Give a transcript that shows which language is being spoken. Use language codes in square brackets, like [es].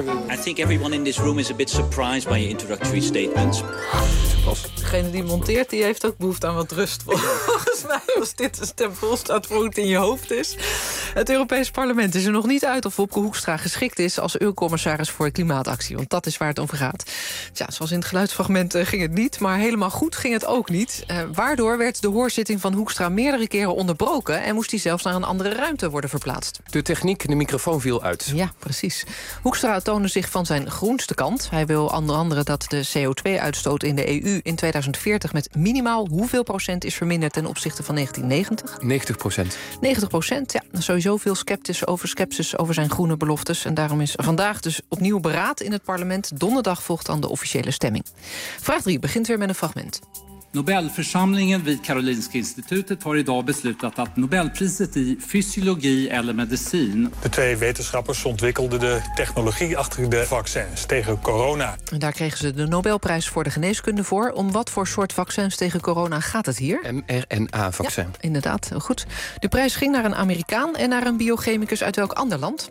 [en] I think everyone in this room is a bit surprised by your introductory statements. [nl] Degene die monteert, die heeft ook behoefte aan wat rust. Volgens mij, als dit een stem volstaat voor hoe het in je hoofd is. Het Europees Parlement is er nog niet uit of Wopke Hoekstra geschikt is als eurocommissaris voor klimaatactie, want dat is waar het over gaat. Tja, zoals in het geluidsfragment ging het niet, maar helemaal goed ging het ook niet. Waardoor werd de hoorzitting van Hoekstra meerdere keren onderbroken en moest hij zelfs naar een andere ruimte worden verplaatst. De techniek, de microfoon viel uit. Ja, precies. Hoekstra toonde zich van zijn groenste kant. Hij wil onder andere dat de CO2-uitstoot in de EU in 2040 met minimaal hoeveel procent is verminderd ten opzichte van 1990? 90%. 90%, ja. Sowieso veel sceptisch over zijn groene beloftes. En daarom is vandaag dus opnieuw beraad in het parlement. Donderdag volgt dan de officiële stemming. Vraag 3 begint weer met een fragment. [sv] Nobelförsamlingen vid Karolinska institutet har idag beslutat att Nobelpriset i fysiologi eller medicin. [nl] De twee wetenschappers ontwikkelden de technologie achter de vaccins tegen corona. En daar kregen ze de Nobelprijs voor de geneeskunde voor. Om wat voor soort vaccins tegen corona gaat het hier? mRNA-vaccin. Ja, inderdaad, goed. De prijs ging naar een Amerikaan en naar een biochemicus uit welk ander land?